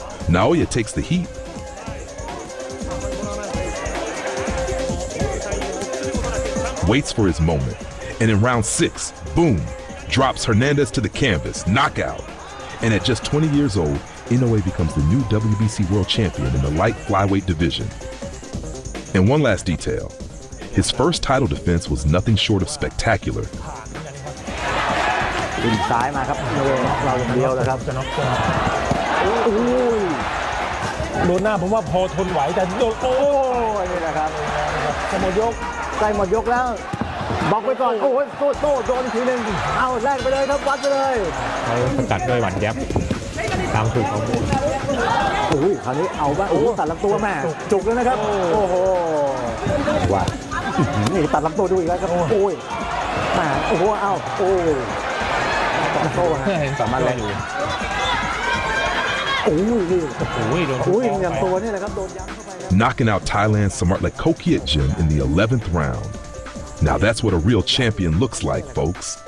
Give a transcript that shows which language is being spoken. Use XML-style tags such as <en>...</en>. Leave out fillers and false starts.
<en>Naoya takes the heat, waits for his moment, and in round 6, boom, drops Hernandez to the canvas, knockout. And at just 20 years old, Inoue becomes the new WBC world champion in the light flyweight division. And one last detail, his first title defense was nothing short of spectacular.</en> <th>ดึงซ้ายมาครับโดนน็อกเราอย่างเดียวเลยครับจะน็อกโอ้ยโดนหน้าผมว่าพอทนไหวแต่โดนโอ้ยนี่แหละครับจะหมดยกใกล้หมดยกแล้วบล็อกไว้ก่อนโอ้ยโต้โดนทีนึงเอาแลกไปเลยครับวัดไปเลยเขาสกัดด้วยหวั่นแย้มตามถูกเขาโอ้ยคราวนี้เอาบ้างโอ้ตัดลำตัวแม่จุกแล้วนะครับโอ้โห ว่านี่ตัดลำตัวดูอีกแล้วครับโอ้ยแม่โอ้โหเอาโอ้ยโต้ฮะสามารถแลกอยู่โอ้ยนี่โอ้ยโดนโอ้ยอย่างตัวนี่แหละครับโดนย้ำเข้าไป</th> <en>Knocking out Thailand's Samartlet Kokiatjin in the 11th round. Now that's what a real champion looks like, folks.</en>